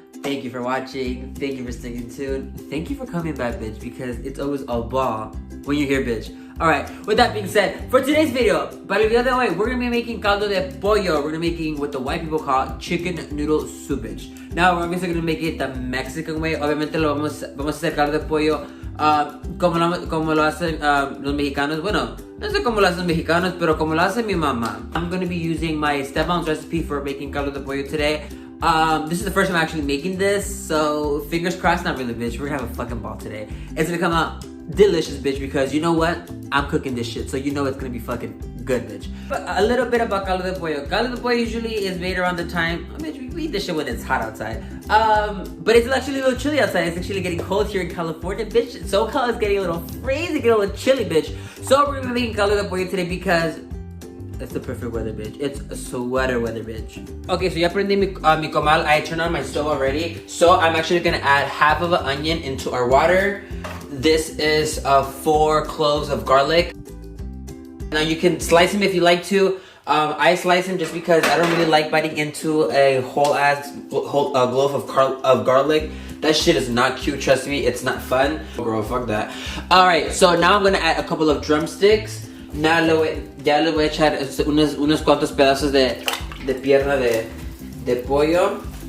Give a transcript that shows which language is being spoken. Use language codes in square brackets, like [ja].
[en] Thank you for watching. Thank you for sticking tuned. Thank you for coming back, bitch, because it's always a ball when you're here, bitch. Alright, with that being said, for today's video, [es] para el video de hoy, [en] we're gonna be making caldo de pollo. We're gonna be making what the white people call chicken noodle soup, bitch. Now, we're obviously gonna make it the Mexican way. [es] Obviamente, vamos a hacer caldo de pollo como lo hacen los mexicanos. Bueno, no sé cómo lo hacen los mexicanos, pero como lo hace mi mamá. [en] I'm gonna be using my stepmom's recipe for making caldo de pollo today. This is the first time I'm actually making this, so fingers crossed, not really, bitch. We're gonna have a fucking ball today. It's gonna come out delicious, bitch, because you know what? I'm cooking this shit, so you know it's gonna be fucking good, bitch. But a little bit about caldo de pollo. Caldo de pollo usually is made around the time, bitch, we eat this shit when it's hot outside. But it's actually a little chilly outside. It's actually getting cold here in California, bitch. SoCal is getting a little freezing, getting a little chilly, bitch. So we're gonna be making caldo de pollo today because it's the perfect weather, bitch. It's a sweater weather, bitch. Okay, so [es] ya prendí mi comal. [en] I turned on my stove already. So I'm actually gonna add half of an onion into our water. This is 4 cloves of garlic. Now you can slice them if you like to. I slice them just because I don't really like biting into a whole glove of garlic. That shit is not cute, trust me. It's not fun. Oh, girl, fuck that. Alright, so now I'm gonna add a couple of drumsticks. [es] Now ya le voy a echar unos cuantos pedazos de pierna de pollo.